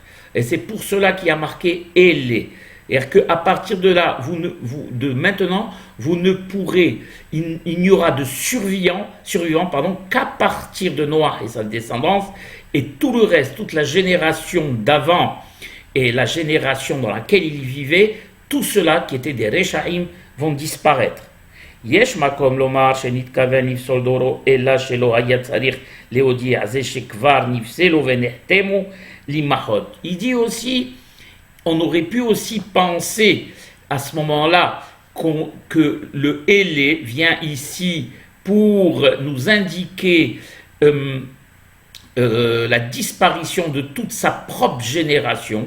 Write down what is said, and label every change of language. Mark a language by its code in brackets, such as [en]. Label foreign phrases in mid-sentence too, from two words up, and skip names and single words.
[fr] Et c'est pour cela qu'il y a marqué « Élé ». C'est-à-dire qu'à partir de là, de maintenant, vous ne pourrez, il n'y aura de survivants qu'à partir de Noah et sa descendance, et tout le reste, toute la génération d'avant et la génération dans laquelle il vivait, tout cela qui étaient des Rechaim vont disparaître. [he] יש מקום לומר שנתכוון לפסול דורו אלא שלא היה צריך להודיע זה שכבר נפסלו ונחתמו למחות. [fr] Il dit aussi, on aurait pu aussi penser à ce moment-là que le Élé vient ici pour nous indiquer la disparition de toute sa propre génération.